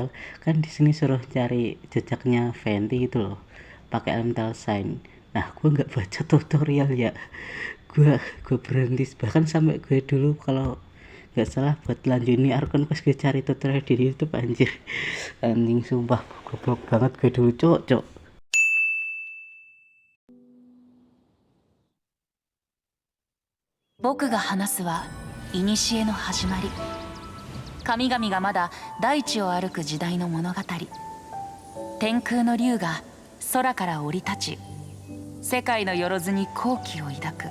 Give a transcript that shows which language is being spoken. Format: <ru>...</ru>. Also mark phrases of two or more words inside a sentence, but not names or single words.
<id>Kan di sini suruh cari jejaknya Venti gitu loh, pakai elemental sign. Nah, gue nggak baca tutorial ya. Gue berhenti, bahkan sampai gue dulu kalau nggak salah buat lanjut ini Archon Quest gue cari tutorial di YouTube anjir. Anjing sumpah, goblok banget gue dulu cok.</id> <ja>僕が話すは古の始まり。神々がまだ大地を歩く時代の物語。天空の竜が空から降り立ち、世界のよろずに好奇を抱く。</ja>